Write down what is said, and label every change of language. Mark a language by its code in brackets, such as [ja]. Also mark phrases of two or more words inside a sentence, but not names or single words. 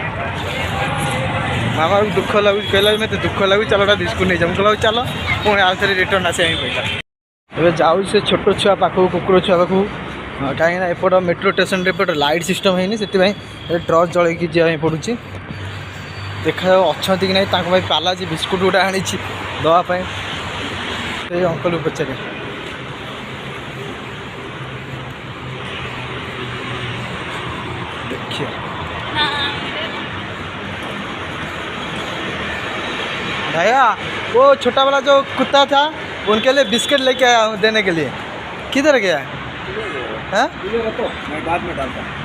[or] ମାମାକୁ ଦୁଃଖ ଲାଗୁଛି କହିଲା ମୋତେ ଦୁଃଖ ଲାଗୁଛି ଚାଲଟା ବିସ୍କୁଟ ନେଇଯାଉ ମୁଁ କହିଲା ଚାଲ ପୁଣି ଆଉ ଥରେ ରିଟର୍ନ ଆସିବା ପାଇଁ ପଡ଼ିଲା ଏବେ ଯାଉଛି ସେ ଛୋଟ ଛୁଆ ପାଖକୁ କୁକୁର ଛୁଆ ପାଖକୁ କାହିଁକିନା ଏପଟ [en] metro stationରେ [or] ଏପଟେ [en] light system [or] ହେଇନି ସେଥିପାଇଁ ଟର୍ଚ୍ଚ ଜଳେଇକି ଯିବା ପାଇଁ ପଡ଼ୁଛି ଦେଖାଯାଉ ଅଛନ୍ତି କି ନାହିଁ ତାଙ୍କ ପାଇଁ ପାଲା ଯେ ବିସ୍କୁଟ ଗୋଟେ ଆଣିଛି ଦେବା ପାଇଁ ସେଇ ଅଙ୍କଲକୁ ପଚାରେ [hi] देखिए भैया वो छोटा वाला जो कुत्ता था उनके लिए बिस्किट लेके आया हूँ देने के लिए। किधर गया है? हाँ मैं बाद में डालता हूँ।